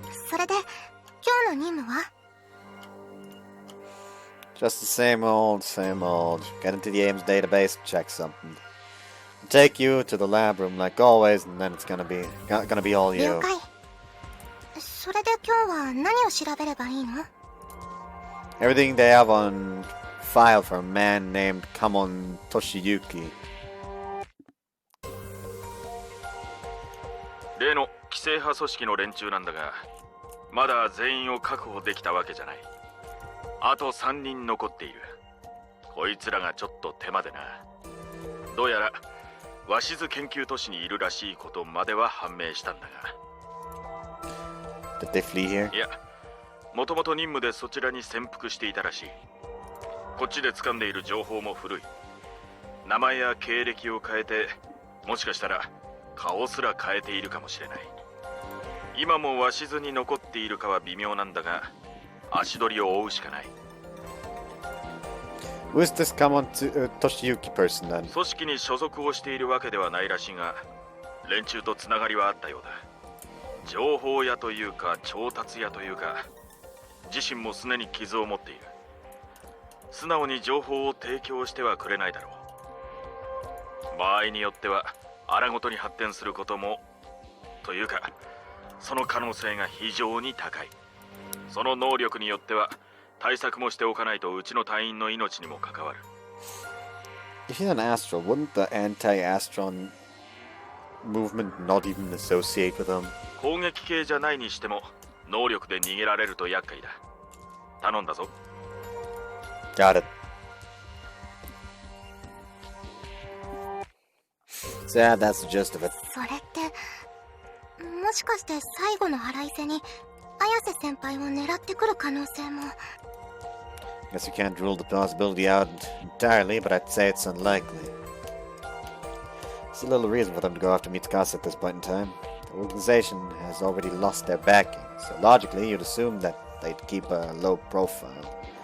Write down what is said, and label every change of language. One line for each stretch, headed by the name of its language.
Japanese: それで、今日の任務は？
English: Just the same old, same old. Get into the Ames database, check something. Take you to the lab room like always, and then it's gonna be all you.
Japanese: 了解。それで今日は何を調べればいいの？
English: Everything they have on file for a man named Kamon Toshiyuki.
Japanese: 例の規制派組織の連中なんだが、まだ全員を確保できたわけじゃない。あと3人残っている。こいつらがちょっと手間でな。どうやら鷲津研究都市にいるらしいことまでは判明したんだが。
English: Did they flee here?
Japanese: いや、もともと任務でそちらに潜伏していたらしい。こっちで掴んでいる情報も古い。名前や経歴を変えて、もしかしたら顔すら変えているかもしれない。今も鷲津に残っているかは微妙なんだが、足取りを追うしかない。
English: Who is this Kamon Toshiyuki person then?
Japanese: 組織に所属をしているわけではないらしいが、連中とつながりはあったようだ。情報屋というか調達屋というか、自身もすねに傷を持っている。素直に情報を提供してはくれないだろう。場合によっては荒ごとに発展することも、というかその可能性が非常に高い。その能力によっては対策もしておかないとうちの隊員の命にも関わる。
English: If he's an Astro, wouldn't the anti-Astron movement not even associate with him?
Japanese: 攻撃系じゃないにしても能力で逃げられると厄介だ。頼んだぞ。
English: Got it. So yeah, that's the gist of it.
Japanese: それって、もしかして最後の腹いせに綾瀬先輩を狙ってくる可能性も。
English: Guess you can't rule the possibility out entirely, but I'd say it's unlikely. There's a little reason for them to go after Mitsukaze at this point in time. The organization has already lost their backing, so logically you'd assume that they'd keep a low profile.